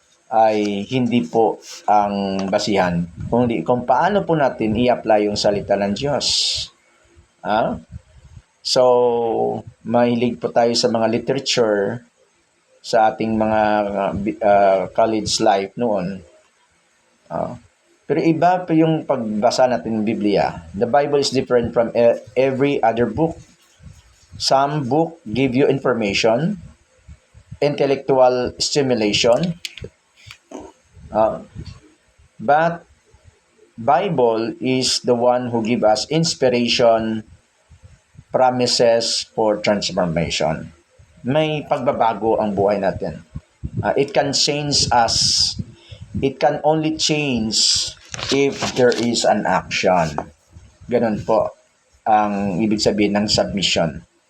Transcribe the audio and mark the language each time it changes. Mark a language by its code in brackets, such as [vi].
[tl] ay hindi po ang basihan, kundi kung paano po natin i-apply yung salita ng Diyos. So, mahilig po tayo sa mga literature sa ating mga college life noon. Pero iba po yung pagbasa natin ng Biblia. [en] The Bible is different from every other book. Some book give you information, intellectual stimulation, but Bible is the one who give us inspiration, promises for transformation. [tl] May pagbabago ang buhay natin. [en] It can change us. It can only change if there is an action. [tl] Ganun po ang ibig sabihin ng submission.